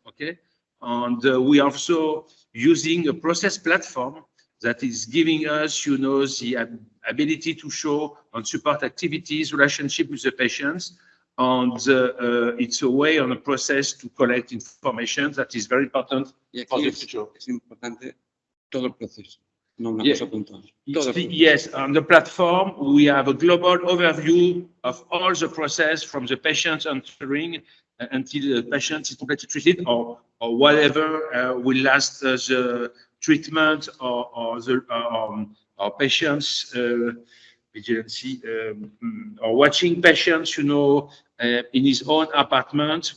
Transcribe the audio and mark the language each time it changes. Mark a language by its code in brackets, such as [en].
[en] Okay, and we are also using a process platform that is giving us, the ability to show and support activities, relationship with the patients, and it's a way on a process to collect information that is very important for the future. [es] Es importante todo el proceso, no una [en] Yeah. [es] cosa puntual. [en] Yes, on the platform, we have a global overview of all the process from the patient entering until the patient is completely treated, or whatever will last the treatment or patients vigilance or watching patients, in his own apartment.